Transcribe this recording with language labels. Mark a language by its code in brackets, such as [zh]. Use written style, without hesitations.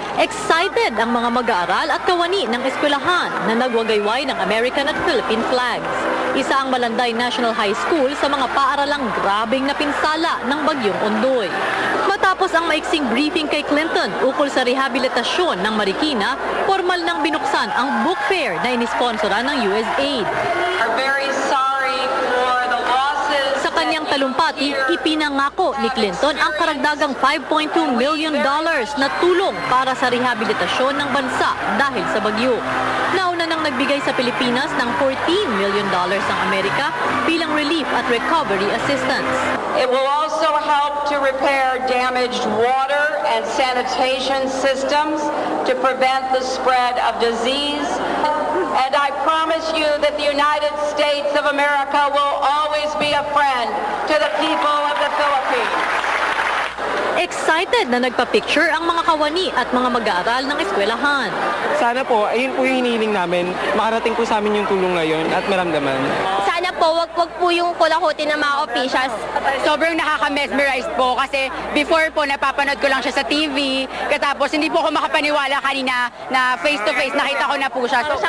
[tl] Excited ang mga mag-aaral at kawani ng eskwelahan na nagwagayway ng American at Philippine flags. Isa ang Malanday National High School sa mga paaralang grabing napinsala ng bagyong Ondoy. Matapos ang maiksing briefing kay Clinton ukol sa rehabilitasyon ng Marikina, formal nang binuksan ang book fair na inisponsoran ng USAID. [en] Are very sorry for the losses. [tl] Sa kanyang talumpati, ipinangako ni Clinton ang karagdagang $5.2 million na tulong para sa rehabilitasyon ng bansa dahil sa bagyo. Nauna nang nagbigay sa Pilipinas ng $14 million ang Amerika bilang relief at recovery assistance. [en] It will also help to repair damaged water and sanitation systems to prevent the spread of disease. And I promise you that the United States of America will always be a friend to the people of the Philippines. [tl] Excited na nagpa-picture ang mga kawani at mga mag-aaral ng eskwelahan. Sana po, ayun po yung hinihiling namin, makarating po sa amin yung tulong ngayon at maramdaman. Sana po, wag po yung kulakutin ng mga officials. Sobrang nakaka-mesmerize po kasi before po napapanood ko lang siya sa TV, katapos hindi po ako makapaniwala kanina na face-to-face nakita ko na po siya.